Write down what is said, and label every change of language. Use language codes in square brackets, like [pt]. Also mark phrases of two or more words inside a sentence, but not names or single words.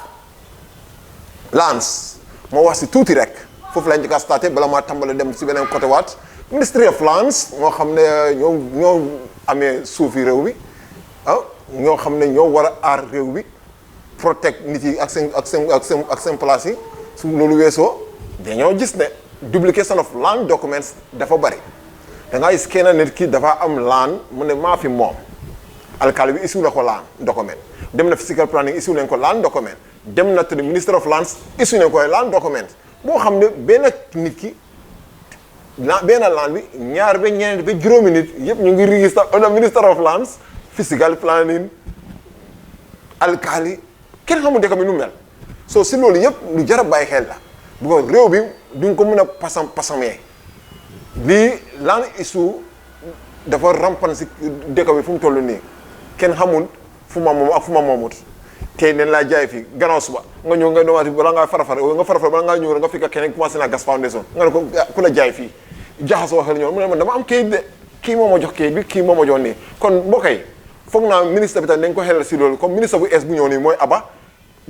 [wo] Lands moo wax si tuuti rek foofu lañ njëkk a starté bala maa tàmbale dem si beneen côté waat Ministry of Lands moo xam ne ñoo amee suufi réew bi ñoo xam ne ñoo war a aar réew bi protect nit yi ak seen place yi su loolu weesoo dañoo gis ne [en] duplication of land documents [wo] dafa bari da ngaa gis kenn nit ki dafa am land mu ne maa fi moom alkali bi issue la ko [en] land document [wo] dem na [en] physical planning [wo] issue leen ko [en] land document [wo] dem na te Minister of Lands issue leen ko [en] land document [wo] boo xam ne benn nit ki benn land bi ñaar ba ñeent ba juróomi nit yëpp ñu ngi [en] register under [wo] Minister of Lands [en] physical planning [wo] alkali kenn xamul dëkk bi nu mel so si loolu yëpp lu jar a bàyyi xel la bu ko réew bi duñ ko mën a pasamee lii [en] land issue [wo] dafa rampan si dëkk bi fu mu toll nii kenn xamul fu ma moom ak fu ma moomut tey nen laa jaay fii gannaaw suba nga ñëw nga domaati bala ngaa farafara bala ngaa ñëw nga fekk keneen commencé naa gas foundation nga ne ko ku la jaay fii jaxasoo xel ñoom mu ne man dama am kayit de kii moo ma jox kayit bi kii moo ma jox nii kon mbokk yi foog naa ministre bi tamit dañ ko xelal si loolu comme ministre bu es bu ñëw nii mooy Aba ñu